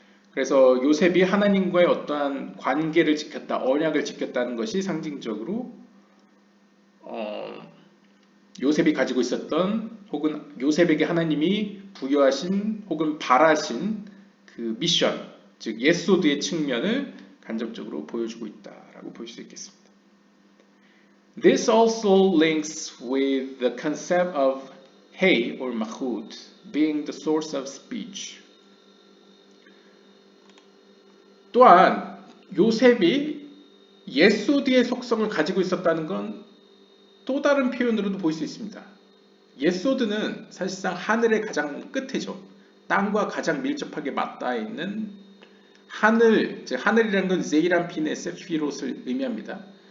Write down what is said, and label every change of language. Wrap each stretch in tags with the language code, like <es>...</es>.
<ko>그래서 요셉이 하나님과의 어떠한 관계를 지켰다, 언약을 지켰다는 것이 상징적으로 요셉이 가지고 있었던 혹은 요셉에게 하나님이 부여하신 혹은 바라신 그 미션, 즉 예소드의 측면을 간접적으로 보여주고 있다라고 볼 수 있겠습니다.</ko> <en>This also links with the concept of hey or mahut being the source of speech.</en> <ko>또한 요셉이 예소드의 속성을 가지고 있었다는 건 또 다른 표현으로도 볼 수 있습니다. 예소드는 사실상 하늘의 가장 끝에죠. 땅과 가장 밀접하게 맞닿아 있는 하늘, 즉 하늘이라는 건 제이란핀의 세피롯을 의미합니다.</ko>